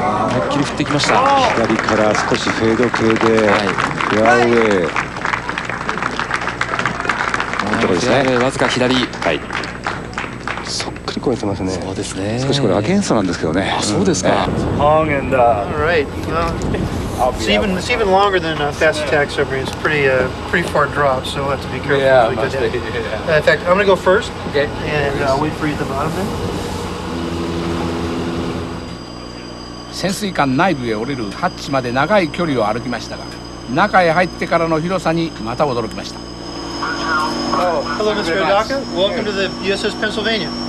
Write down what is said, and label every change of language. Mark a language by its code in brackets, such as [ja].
[ja] 思いっきり振ってきました。左から少しフェード系でフェアウェイ。フェアウェイわずか左。はい。そっくり超えてますね。そうですね。少しこれアゲンストなんですけどね。あ、そうですか。 [en] Long and right. It's even longer than fast attack submarine. It's pretty far drop, so we'll have to be careful. Yeah, in fact, I'm going to go first. Okay. And wait for you at the bottom then. [ja] 潜水艦内部へ降りるハッチまで長い距離を歩きましたが、中へ入ってからの広さにまた驚きました。 [en] Hello, Mr. Odaka. Welcome to the USS Pennsylvania.